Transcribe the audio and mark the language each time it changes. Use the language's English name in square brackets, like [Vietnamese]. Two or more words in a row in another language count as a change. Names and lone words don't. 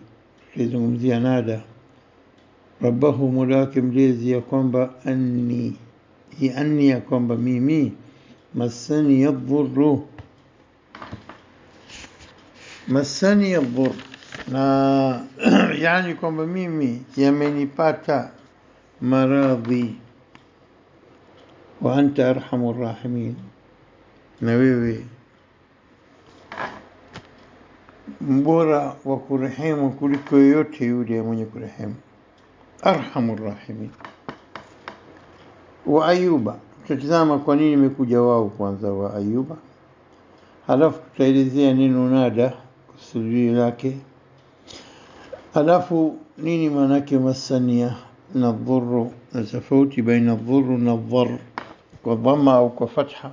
[Swahili] Tulizungumzia [Arabic] نادى ربه, [Swahili] Mola wake mlezi, ya kwamba anni ya kwamba mimi, [Arabic] مسني الضر, مسني الضر, [Swahili] na yani kwamba mimi yamenipata maradhi. [Arabic] وأنت أرحم الراحمين, [Swahili] na wewe mbora wa kurehemu kuliko yote yule mwenye kurehemu. [Arabic] أرحم الراحمين. [Swahili] Wa Ayuba, tutazama kwa nini imekuja wao kwanza, wa Ayuba, halafu tutaelezea neno nada kusudi lake, halafu nini maana yake masania na dhurru, na tofauti baina dhurru na dhar, kwa dhamma au kwa fatha.